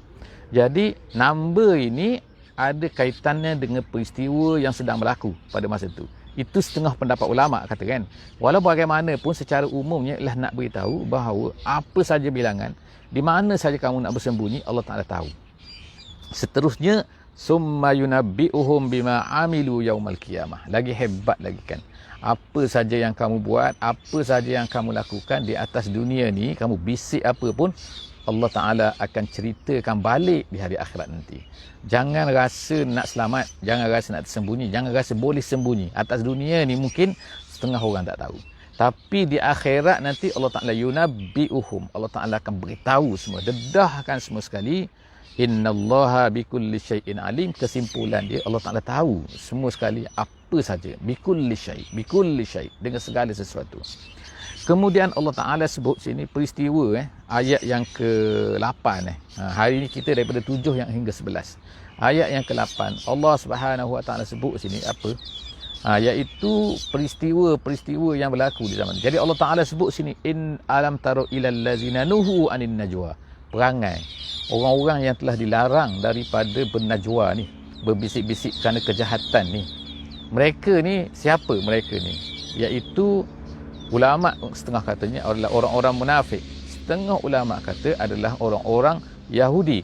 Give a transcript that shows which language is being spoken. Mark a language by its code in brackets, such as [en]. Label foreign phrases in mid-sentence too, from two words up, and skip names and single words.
[ms] Jadi nombor ini ada kaitannya dengan peristiwa yang sedang berlaku pada masa itu. Itu setengah pendapat ulama kata kan. Walau bagaimanapun secara umumnya ialah nak beritahu bahawa apa saja bilangan, di mana saja kamu nak bersembunyi, Allah Ta'ala tahu. Seterusnya, [ar] ثم ينبئهم بما عملوا يوم القيامة. [ms] Lagi hebat lagi kan. Apa saja yang kamu buat, apa saja yang kamu lakukan di atas dunia ni, kamu bisik apa pun, Allah Ta'ala akan ceritakan balik di hari akhirat nanti. Jangan rasa nak selamat, jangan rasa nak tersembunyi, jangan rasa boleh sembunyi. Atas dunia ni mungkin setengah orang tak tahu. Tapi di akhirat nanti Allah Ta'ala yunabbi'uhum. Allah Ta'ala akan beritahu semua, dedahkan semua sekali. [ar] إن الله بكل شيء عليم. [ms] Kesimpulan dia, Allah Ta'ala tahu semua sekali apa saja. [ar] بكل شيء', [ms] dengan segala sesuatu. Kemudian Allah Ta'ala sebut sini peristiwa ayat yang ke-8 hari ini kita daripada 7 yang hingga 11. Ayat yang ke-8 Allah Subhanahu Wa Ta'ala sebut sini apa? Iaitu peristiwa-peristiwa yang berlaku di zaman. Jadi Allah Ta'ala sebut sini, [ar] إن ألم تروا إلى الذين نهوا عن النجوى. [ms] Perangai orang-orang yang telah dilarang daripada bernajwa ni, berbisik-bisik kerana kejahatan ni. Mereka ni siapa mereka ni? Iaitu Ulama setengah katanya adalah orang-orang munafik. Setengah ulama kata adalah orang-orang Yahudi.